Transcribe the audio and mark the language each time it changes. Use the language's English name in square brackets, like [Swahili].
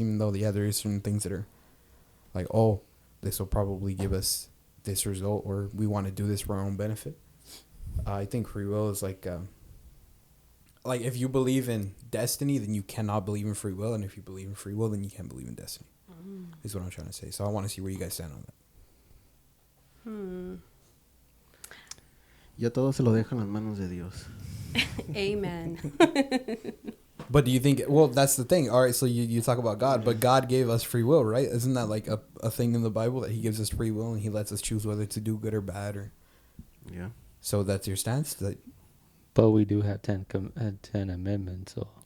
[English] Even though, yeah, there is certain things that are like, oh, this will probably give us this result, or we want to do this for our own benefit. I think free will is like if you believe in destiny, then you cannot believe in free will, and if you believe in free will, then you can't believe in destiny. Is what I'm trying to say. So I want to see where you guys stand on that. [Spanish] Yo todo se lo dejo en las manos de Dios. [English] Amen. But do you think? Well, that's the thing. All right, so you talk about God, but God gave us free will, right? Isn't that like a thing in the Bible that He gives us free will and He lets us choose whether to do good or bad, or? Yeah. So that's your stance. That But we do have 10 amendments, so